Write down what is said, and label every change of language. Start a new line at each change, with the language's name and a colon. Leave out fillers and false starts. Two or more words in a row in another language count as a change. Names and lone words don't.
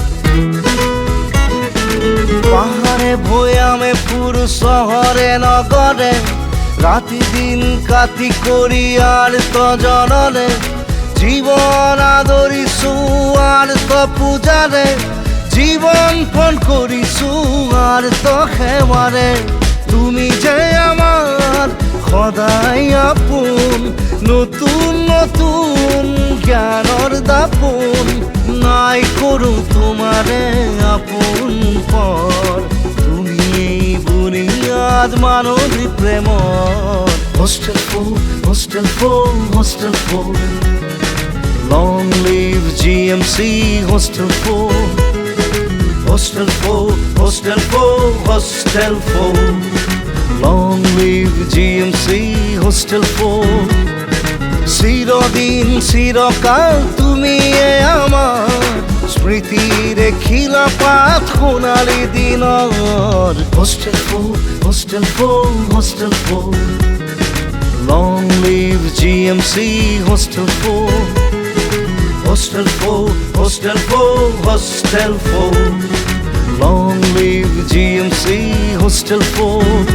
Assamese: পাহাড়ে ভৈয়ামে পুরু শহরে নগরে রাতি দিন কাটি করি আর তো জনলে জীবন আদরিছু আর তো পূজারে জীবন পণ করিছু আর তো সেৱাৰে তুমি যে আমার সদায় আপোন নতুন নতুন জ্ঞানৰ দাপোন নাই কৰো তোমাৰে আপোন পৰ তুমি এই বুনিয়াদ মানৱী প্ৰেমৰ Hostel 4, Hostel 4, Hostel 4.
English: Long live GMC Hostel 4. Hostel 4, Hostel 4, Hostel 4. Long live GMC Hostel 4.
Assamese: চিরদিন চিরকাল তুমি আমার স্মৃতির খিলাফাত সোণালী দিনৰ Hostel 4, Hostel 4, Hostel 4.
English: Long live GMC Hostel 4. Hostel 4, Hostel 4, Hostel 4. Long live GMC Hostel 4.